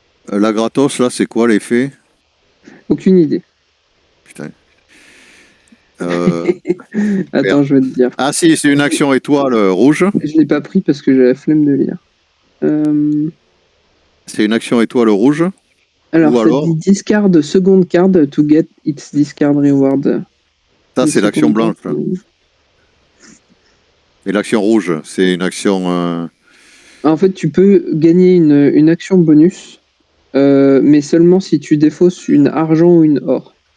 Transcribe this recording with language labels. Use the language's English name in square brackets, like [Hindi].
[French] La gratos, là, c'est quoi l'effet? Aucune idée. Putain. Attends, je vais te dire. Ah si, c'est une action étoile rouge. Je l'ai pas pris parce que j'ai la flemme de lire. C'est une action étoile rouge. Alors, Ou ça alors dit [English] discard second card to get its discard reward. [French] Ça, c'est l'action blanche. Là. Et l'action rouge, c'est une action... En fait, tu peux gagner une action bonus, mais seulement si tu défausses une argent ou une or.